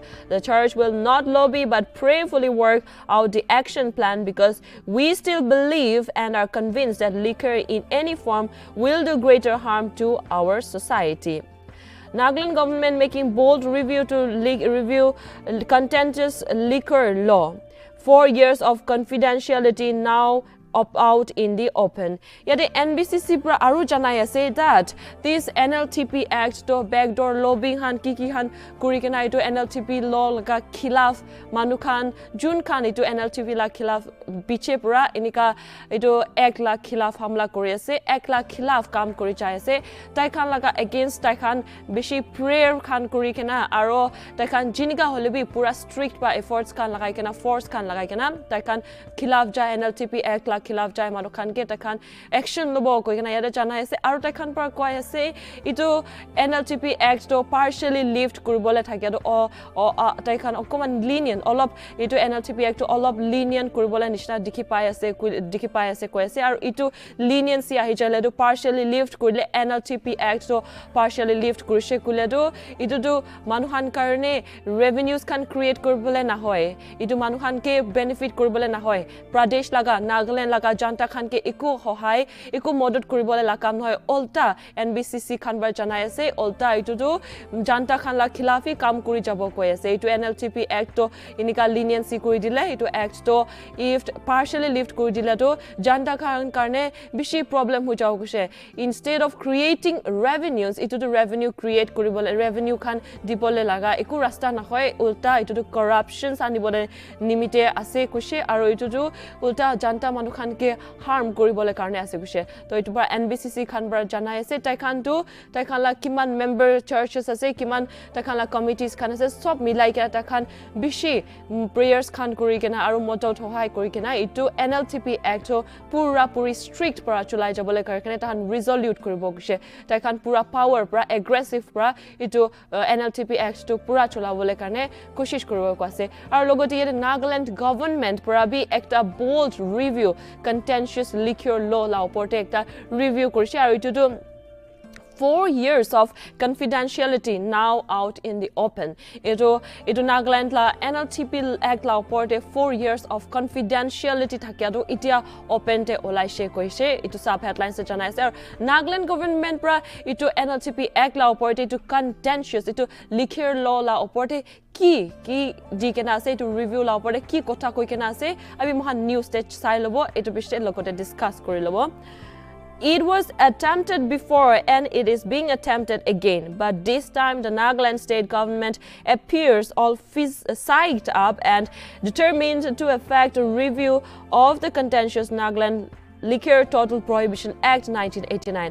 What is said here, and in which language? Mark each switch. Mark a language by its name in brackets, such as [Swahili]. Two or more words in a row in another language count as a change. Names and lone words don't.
[English] The church will not lobby but prayerfully work out the action plan, because we still believe and are convinced that liquor in any form will do greater harm to our society. Nagaland government making bold review contentious liquor law. 4 years of confidentiality now out in the open. [Naga Pidgin] Yet NBCC pra aru janai ase [English] that this [Naga Pidgin] NLTV Act to [English] backdoor lobbying [Naga Pidgin] han kiki han kuri kena itu NLTV law laga khilaf manukhan jun khan itu NLTV la khilaf biche pra inika itu ek la khilaf hamla kori ase, ek la khilaf kam kori chai ase, tai khan laga against tai khan beshi prayer khan kuri kena aro tai khan jinika holebi pura strict pa efforts khan lagai kena force khan lagai kena tai khan khilaf ja NLTV Act la khilaf jai manu khan ke takhan action lobo koi kena yada jana ase aru takhan par koi ase itu NLTV Act to [English] partially lift [Naga Pidgin] kuribole thake to takhan okoman lenient olop itu NLTV Act to olop lenient kuribole nishna dikhi pai ase koi ase aru itu leniency ahi jale to [English] partially lift [Naga Pidgin] kurile NLTV Act to [English] partially lift [Naga Pidgin] kurise kule to itu to manu khan karne revenues khan create kuribole na hoy itu manu khan ke benefit kuribole na hoy pradesh laga Nagaland laga janta khan ke eku hohai eku modot kuribole la kam hoy ulta NBCC khan bar janai ase ulta itu to janta khan la khilafi kam kuri jabo koi ase itu NLTV Act to inika leniency kuri dile itu act to [English] if partially lift [Naga Pidgin] kuri dile to janta khan karne bishi problem ho jao guse [English] instead of creating revenues [Naga Pidgin] itu to revenue create kuribole revenue khan dibole laga eku rasta na hoy ulta itu to corruption sanibole nimite ase kushe aru itu to ulta janta manu khan ke harm koribole karne ase kushe to itu par NBCC khan bar janai ase tai khan la kiman [English] member churches [Naga Pidgin] ase kiman tai khan la committees khan ase sob milai ke ta khan bishi prayers khan kori kena aru moto hohai kori kena itu NLTV Act pura puri strict para chulai jabole karkane ta han resolute koribo kushe tai khan pura power para aggressive para itu NLTV Act to pura chulabole karne koshish koribo ase aru logote ye Nagaland government para bi ekta [English] bold review contentious liquor law [Naga Pidgin] la oporte ekta review korise aru itu [English] 4 years of confidentiality now out in the open. [Naga Pidgin] Ito Nagaland la NLTV Act la oporte [English] 4 years of confidentiality [Naga Pidgin] thakiado itia open te olaise koise itu [English] sub headlines [Naga Pidgin] se janai ase Nagaland government pra itu NLTV Act la oporte itu contentious itu [English] liquor law [Naga Pidgin] la oporte ki dikena ase to review la oporte ki kotha koi kena ase abi mohan [English] news stage [Naga Pidgin] sai lobo itu bishte lokote discuss kori lobo. [English] It was attempted before and it is being attempted again, but this time the Nagaland state government appears all psyched up and determined to effect a review of the contentious Nagaland Liquor Total Prohibition Act 1989.